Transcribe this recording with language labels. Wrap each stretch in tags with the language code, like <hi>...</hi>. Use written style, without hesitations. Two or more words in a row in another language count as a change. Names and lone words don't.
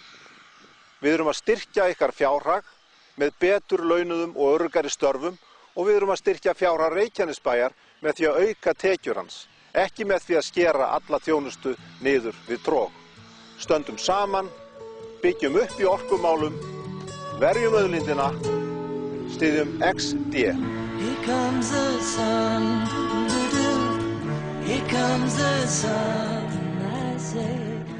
<is>Við erum að styrkja ykkar fjárhag með betur launuðum og öruggari störfum og við erum að styrkja fjárhag Reykjanesbæjar með því að auka tekjur hans, ekki með því að skera alla þjónustu niður við trog. Stöndum saman, byggjum upp í orkumálum, verjum auðlindina, styðjum XD.</is> <en>Here comes the sun, here comes the sun, I say.</en>